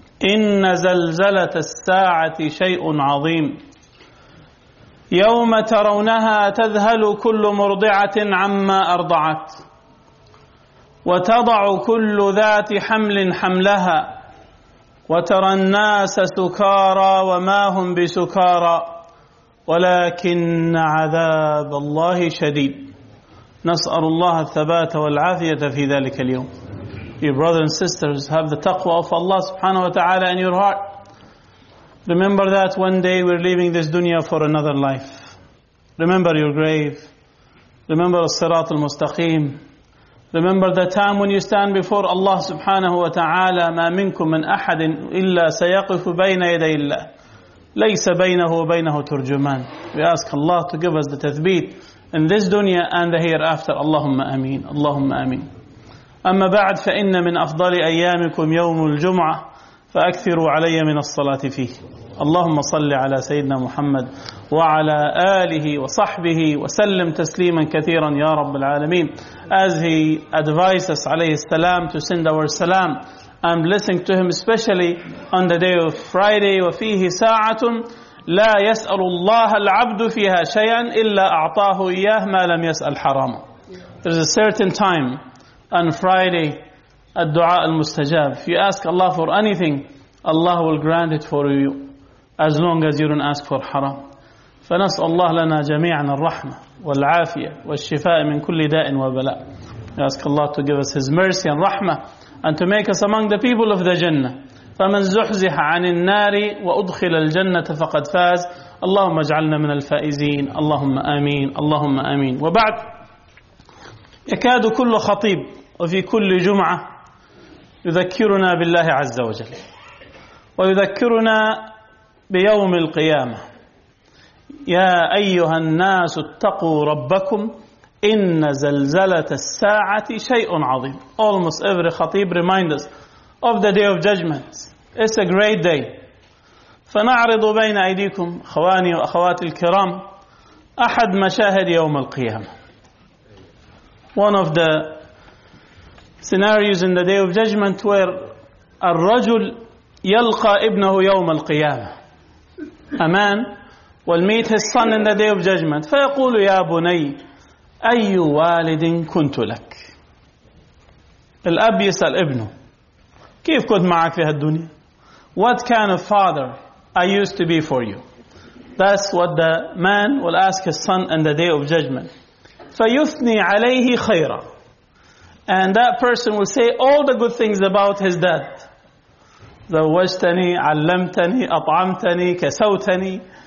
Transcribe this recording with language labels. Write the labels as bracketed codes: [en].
[ar] إن زلزلة الساعة شيء عظيم يوم ترونها تذهل كل مرضعة عما أرضعت وتضع كل ذات حمل حملها وترى الناس سكارى وما هم بسكارى ولكن عذاب الله شديد نسأل الله الثبات والعافية في ذلك اليوم. [en] Your brothers and sisters, have the taqwa of Allah subhanahu wa ta'ala in your heart. Remember that one day we're leaving this dunya for another life. Remember your grave. Remember al-sirat al-mustaqim. Remember the time when you stand before Allah subhanahu wa ta'ala. [ar] مَا مِنْكُمْ مَنْ أَحَدٍ إِلَّا سَيَقِفُ بَيْنَ يَدَيِ اللَّهِ لَيْسَ بَيْنَهُ وَبَيْنَهُ تُرْجُمَانِ. [en] We ask Allah to give us the tathbeet in this dunya and the hereafter. Allahumma ameen. Allahumma ameen. [ar] أما بعد فإن من أفضل أيامكم يوم الجمعة فأكثروا علي من الصلاة فيه اللهم صل على سيدنا محمد وعلى آله وصحبه وسلم تسليما كثيرا يا رب العالمين. [en] As he advised us [ar] عليه السلام [en] to send our salam, I'm listening to him especially on the day of Friday. [ar] وفيه ساعة لا يسأل الله العبد فيها شيئا إلا أعطاه إياه ما لم يسأل حراما. [en] There's a certain time on Friday, al-du'a al-mustajab. If you ask Allah for anything, Allah will grant it for you, as long as you don't ask for haram. [ar] فَنَسْأَلُ اللَّهَ لَنَا جَمِيعًا الرَّحْمَةَ وَالْعَافِيَةَ وَالشِّفَاءَ مِنْ كُلِّ دَاءٍ وَبَلَاءٍ. [en] We ask Allah to give us His mercy and rahmah, and to make us among the people of the Jannah. [ar] فَمَنْ زُحْزِحَ عَنِ النَّارِ وَأُدْخِلَ الْجَنَّةَ فَقَدْ فَازَ. اللَّهُمَّ اجْعَلْنَا مِنَ الْفَائِزِينَ. اللَّهُمَّ آمين. اللَّهُمَّ آمين. وبعد. يكاد كل خطيب وفي كل جمعة يذكرنا بالله عز وجل ويذكرنا بيوم القيامة. يا أيها الناس اتقوا ربكم إن زلزلة الساعة شيء عظيم. [en] Almost every خطيب reminds us of the day of judgment. It's a great day. [ar] فنعرض بين أيديكم أخواني وأخواتي الكرام أحد مشاهد يوم القيامة. [en] One of the scenarios in the Day of Judgment where [ar] الرجل يلقى ابنه يوم القيامة. [en] A man will meet his son in the Day of Judgment. [ar] فيقول يا بني أي والد كنت لك. الأب يسأل ابنه كيف كنت معك في هالدنيا. [en] What kind of father I used to be for you. That's what the man will ask his son in the Day of Judgment. [ar] فَيُثْنِي عَلَيْهِ خَيْرًا. [en] And that person will say all the good things about his dad. [ar] زَوَّجْتَنِي عَلَّمْتَنِي أَطْعَمْتَنِي كَسَوْتَنِي.